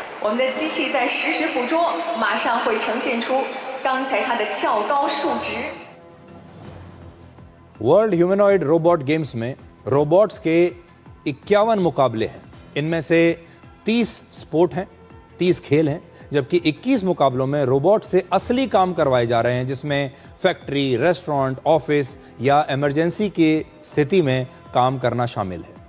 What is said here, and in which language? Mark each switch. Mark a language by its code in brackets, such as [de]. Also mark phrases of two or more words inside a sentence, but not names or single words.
[zh] 们的机器在实时捕捉，马上会呈现出刚才它的跳高数值。 [hi] वर्ल्ड ह्यूमनॉइड रोबोट गेम्स में रोबोट्स के 51 मुकाबले हैं। इनमें से 30 स्पोर्ट हैं, 30 खेल हैं, जबकि 21 मुकाबलों में रोबोट से असली काम करवाए जा रहे हैं, जिसमें फैक्ट्री, रेस्टोरेंट, ऑफिस या इमरजेंसी की स्थिति में काम करना शामिल है।